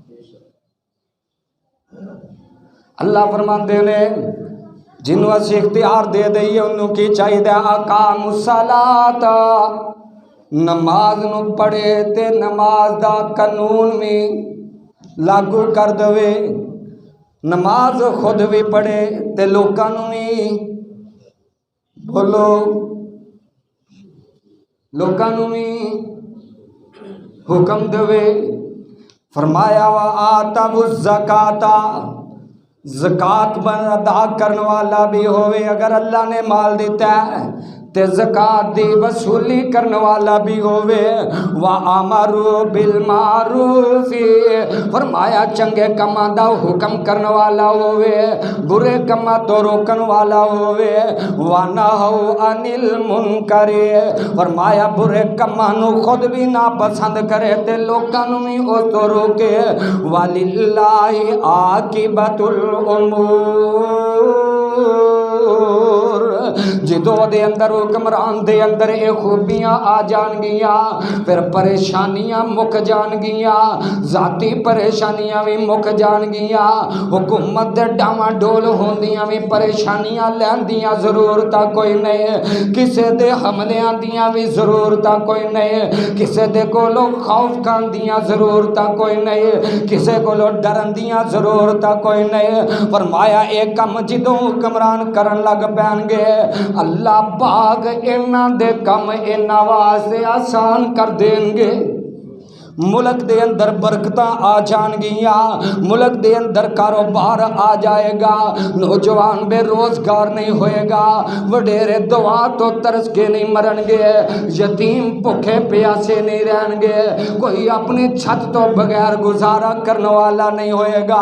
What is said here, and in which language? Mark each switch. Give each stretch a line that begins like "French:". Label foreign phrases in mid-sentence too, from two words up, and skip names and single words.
Punjabi: اللہ فرماندے نے جنوں اسی اختیار دے دئیے انہوں کی چاہیے
Arabic: اقام الصلاۃ
Punjabi: نماز نو پڑھے تے نماز دا قانون میں لاگو کر دوے. نماز خود بھی پڑھے تے لوکاں نوں بھی بولو لوکاں نوں بھی حکم دوے. فرمایا
Arabic: وآتوا الزکاۃ
Punjabi: زکات ادا کرنے والا بھی ہوئے. اگر اللہ نے مال دیتا ہے تے زکات دی وصولی کرنے والا بھی ہوئے.
Arabic: وَأَمَرُوا بِالْمَعْرُوفِ
Punjabi: فرمایا چنگے کماں دا حکم کرنے والا ہوئے برے کماں تو روکن والا ہوئے.
Arabic: وَنَهَوْا عَنِ الْمُنْكَرِ
Punjabi: فرمایا برے کماں نو خود بھی ناپسند کرے تے لوکاں نو بھی او تو روکے.
Arabic: وَلِلَّهِ عَاقِبَةُ الْأُمُورِ
Punjabi: جدو دے اندر حکمران دے اندر اے خوبیاں آ جان گیاں پھر پریشانیاں مک جان گیاں. ذاتی پریشانیاں بھی مک جان گیاں. حکومت دے ڈاواں ڈول ہوندیاں بھی پریشانیاں لیندیاں ضرورتاں کوئی نہیں. کسے دے حملیاں دیاں بھی ضرورتاں کوئی نہیں. کسے دے کولو خوف کھان دیاں ضرورتاں کوئی نہیں. کسے کولو ڈرن دیاں ضرورتاں کوئی نہیں. فرمایا ایک کم جدوں حکمران کرن لگ پین گے اللہ پاک انہاں دے کم انہاں واسطے آسان کر دیں گے. ملک دے اندر برکتاں آ جان گیاں. ملک دے اندر کاروبار آ جائے گا. نوجوان بے روزگار نہیں ہوئے گا. وڈیرے دعا تو ترس کے نہیں مرن گے. یتیم بھوکے پیاسے نہیں رہن گے. کوئی اپنی چھت تو بغیر گزارا کرنے والا نہیں ہوئے گا.